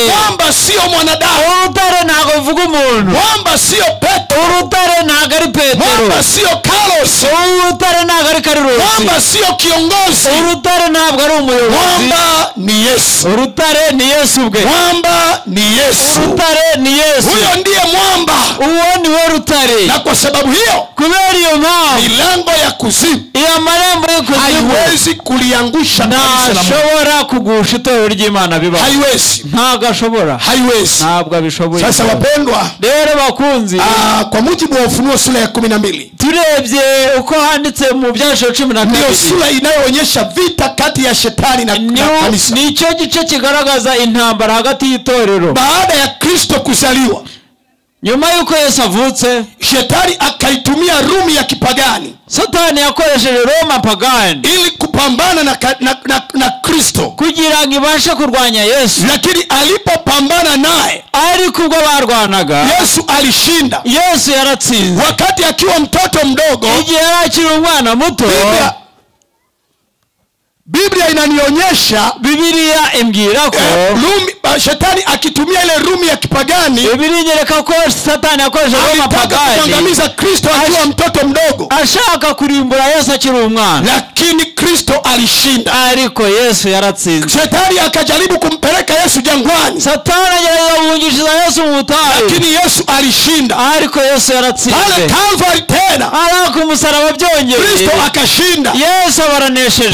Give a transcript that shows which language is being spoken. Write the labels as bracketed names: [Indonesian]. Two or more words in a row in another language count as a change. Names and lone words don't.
[Swahili] mwamba sio mwanadamu, [Kinyarwanda] urutare ntabwo bivuga umuntu, [Swahili] mwamba sio Petro, [Kinyarwanda] urutare ntabwo ari Petero, [Swahili] mwamba sio Carlos, [Kinyarwanda] urutare ntabwo ari Karirosi, [Swahili] mwamba sio kiongozi, [Kinyarwanda] urutare ntabwo ari umuyobozi, [Swahili] mwamba ni Yesu. [Kinyarwanda] urutare ni Yesu ubwe. [Swahili] Mwamba ni Yesu. [Kinyarwanda] urutare ni Yesu. [Swahili] Huyo ndiye mwamba, [Kinyarwanda] uwo ni we rutare. [Swahili] na kwa sababu hiyo [Kinyarwanda] kubera iyo mpamvu [Swahili] milango ya kuzimu [Kinyarwanda] iyo amarembo y'ikuzimu [Swahili] haiwezi kuliangusha kanisa la Mungu. [Kinyarwanda] ntashobora kugusha itorero ry'Imana. biba [Swahili] Haiwezi, [Kinyarwanda] ntabwo ashobora, [Swahili] haiwezi. [Kinyarwanda] ntabwo abishoboye. [Swahili] Sasa wapendwa, [Kinyarwanda] rero bakunzi, [Swahili] kwa mujibu wa Ufunuo sura ya 12, [Kinyarwanda] turebye uko handitse mu Byahishuriwe 12, [Swahili] ndio sura inayoonyesha vita kati ya shetani na kanisa. [Kinyarwanda] nicyo gice kigaragaza intambara hagati y'itorero. [Swahili] Baada ya Kristo kuzaliwa, [Kinyarwanda] nyuma y'uko Yesu avutse, [Swahili] shetani akaitumia Rumi ya kipagani [Kinyarwanda] Satani yakoresheje Roma pagani [Swahili] ili kupambana na Kristo, [Kinyarwanda] kugira ngo ibashe kurwanya Yesu. [Swahili] lakini alipopambana naye, [Kinyarwanda] ariko ubwo barwanaga, [Swahili] Yesu alishinda. [Kinyarwanda] Yesu yaratsinze. [Swahili] Wakati akiwa mtoto mdogo, [Kinyarwanda] igihe yari akiri umwana muto, [Swahili] Biblia inanionyesha, [Kinyarwanda] Biblia imbwira ko [Swahili] shetani akitumia ile Rumi ya kipagani, [Kinyarwanda] Biblia inyereka ko Satani yakoresheje Roma pagani [Swahili] kuangamiza Kristo akiwa mtoto mdogo, [Kinyarwanda] ashaka kurimbura Yesu akiri umwana, [Swahili] lakini Kristo alishinda. [Kinyarwanda] ariko Yesu yaratsinze. [Swahili] Shetani akajaribu kumpeleka Yesu jangwani, [Kinyarwanda] Satani agerageza guhungishiza Yesu mu butayu, [Swahili] lakini Yesu alishinda. [Kinyarwanda] ariko Yesu yaratsinze. [Swahili] Pale Calvary tena [Kinyarwanda] ariko umusaraba byongeye, [Swahili] Kristo akashinda. [Kinyarwanda] Yesu abaranesheje.